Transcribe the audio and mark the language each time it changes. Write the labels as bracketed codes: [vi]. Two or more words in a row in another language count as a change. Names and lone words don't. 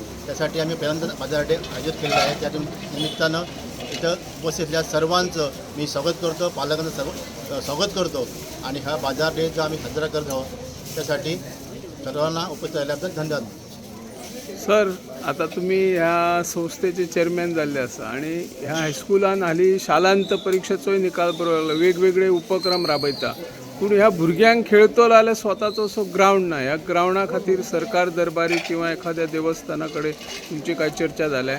[mr] त्यासाठी आम्ही पहिल्यांदा बाजार डे आयोजित केलेला आहे. त्या निमित्तानं इथं उपस्थितल्या सर्वांचं मी स्वागत करतो, पालकांचं स्वागत करतो आणि हा बाजार डेचा आम्ही साजरा करत आहोत. त्यासाठी सर्वांना उपस्थित राहिल्याबद्दल धन्यवाद. [kok] सर आता तुम्ही ह्या संस्थेचे चेअरमॅन जाल्ले आसा आणि ह्या हायस्कुलान हालीं शालांत परीक्षेचोय निकाल बरो लागलो, वेगवेगळे उपक्रम राबयता, पूण ह्या भुरग्यांक खेळतो जाल्यार स्वताचो असो ग्रावंड ना. ह्या ग्रावंडा खातीर सरकार दरबारी किंवा एखाद्या देवस्थाना कडेन तुमची काय चर्चा जाल्या?